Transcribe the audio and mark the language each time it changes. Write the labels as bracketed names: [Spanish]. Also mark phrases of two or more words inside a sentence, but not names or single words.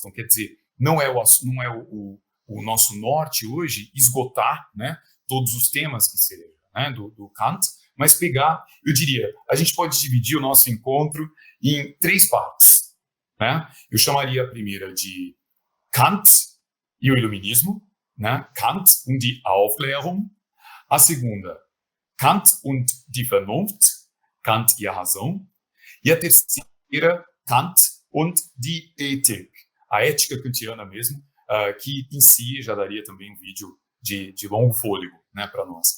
[Portuguese] Então, quer dizer, não é o nosso norte hoje esgotar, né, todos os temas que sejam, né, do Kant, mas pegar, eu diria, a gente pode dividir o nosso encontro em 3 partes. Né? Eu chamaria a primeira de Kant e o Iluminismo, né? [German] Kant und die Aufklärung. [Portuguese] A segunda, [German] Kant und die Vernunft, [Portuguese] Kant e a razão. E a terceira, [German] Kant und die Ethik, [Portuguese] a ética kantiana mesmo, que em si já daria também um vídeo de longo fôlego, né, para nós.